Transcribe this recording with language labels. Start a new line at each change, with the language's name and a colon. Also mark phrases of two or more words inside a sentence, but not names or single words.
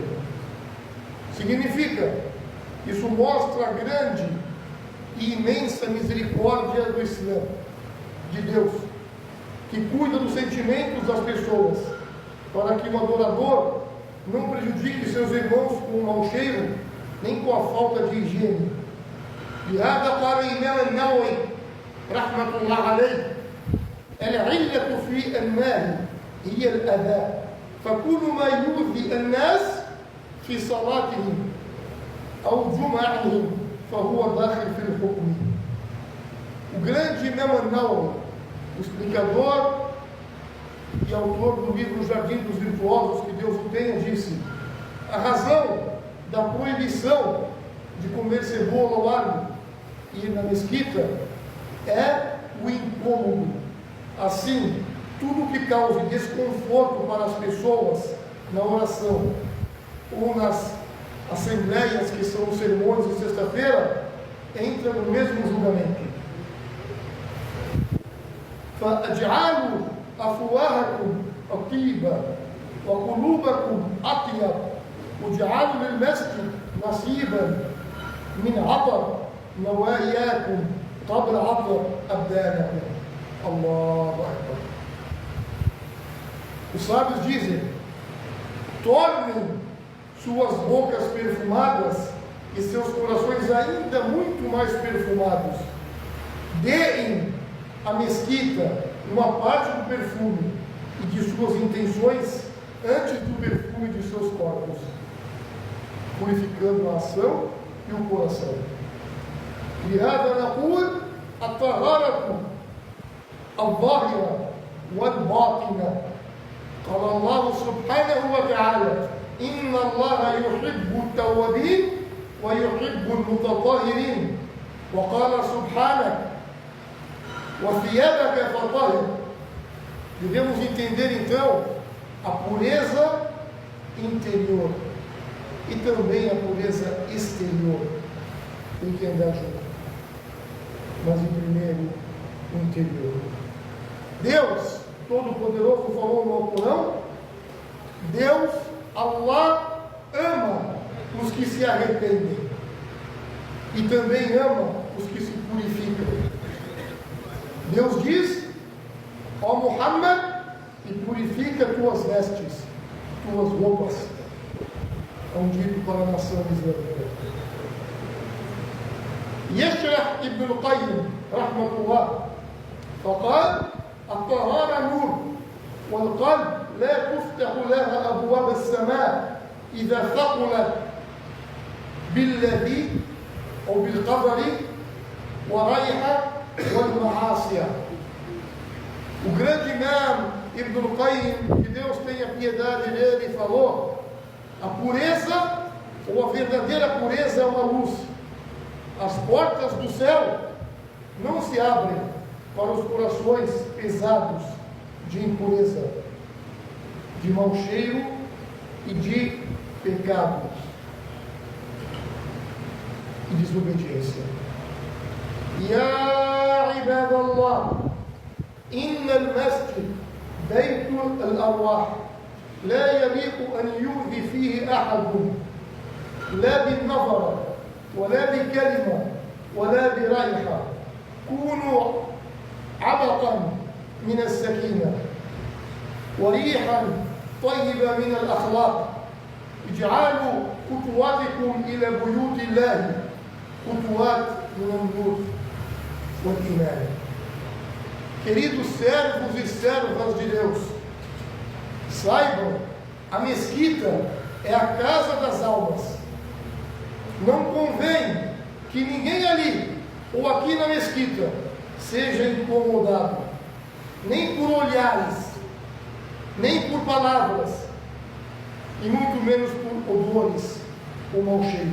Portuguese: Significa, isso mostra a grande e imensa misericórdia do Islã, de Deus, que cuida dos sentimentos das pessoas, para que o adorador não prejudique seus irmãos com o mau cheiro, nem com a falta de higiene.
Arabic: لهذا قال الإمام النووي رحمة الله عليه: العلة في النهي هي الأذى، فكل ما يؤذي الناس في صلاتهم أو جمعهم فهو داخل في الحكم.
Portuguese: O grande Imam Nawawi, o explicador e autor do livro Jardim dos Virtuosos, que Deus o tenha, disse: a razão da proibição de comer cebola ou alho e ir na mesquita é o incômodo. Assim, tudo que cause desconforto para as pessoas na oração ou nas assembleias, que são os sermões de sexta-feira, entra no mesmo julgamento.
Arabic: فَأَجْعَلُوا أَفْوَاهَكُمْ طَيِّبًا وَقُلُوبَكُمْ أَطْيَبًا وَاجْعَلُوا لِلْمَسْجِدِ نَصِيبًا من عطر نواياكم قبل عطر أبدانكم. الله أكبر.
Portuguese: Os sábios dizem: tornem suas bocas perfumadas e seus corações ainda muito mais perfumados. Deem à mesquita uma parte do perfume e de suas intenções antes do perfume de seus corpos, purificando a ação e o coração.
Arabic: لهذا نقول: الطهارة الظاهرة والباطنة. قال الله سبحانه وتعالى: إن الله يحب التوابين ويحب المتطهرين. وقال سبحانه: وثيابك فطهر.
Portuguese: Devemos entender então a pureza interior e também a pureza exterior. Tem que andar junto, mas em primeiro o interior. Deus Todo-Poderoso falou no Alcorão: Deus, Allah, ama os que se arrependem e também ama os que se purificam. Deus diz: ó Muhammad, e purifica tuas vestes, tuas roupas. É um dito para a nação islâmica.
Arabic: يشرح ابن القيم رحمة الله فقال: الطهارة نور والقلب لا تفتح لها أبواب السماء إذا ثقلت بالذي أو بالقدر وريحة والمعاصي.
Portuguese: O grande imam Ibn al-Qayyim, que Deus tenha piedade dele, falou: a pureza, ou a verdadeira pureza, é uma luz. As portas do céu não se abrem para os corações pesados de impureza, de mau cheiro e de pecado e desobediência.
Arabic: يا عباد الله، إن المسجد بيت الأرواح لا يليق أن يؤذي فيه أحد لا بالنظر ولا بكلمة ولا بريحة. كونوا عبقا من السكينة وريحا طيبة من الأخلاق. اجعلوا خطواتكم إلى بيوت الله خطوات من النور والإيمان.
Portuguese: Queridos servos e servas de Deus, saibam, a mesquita é a casa das almas. Não convém que ninguém ali ou aqui na mesquita seja incomodado, nem por olhares, nem por palavras, e muito menos por odores ou mau cheiro.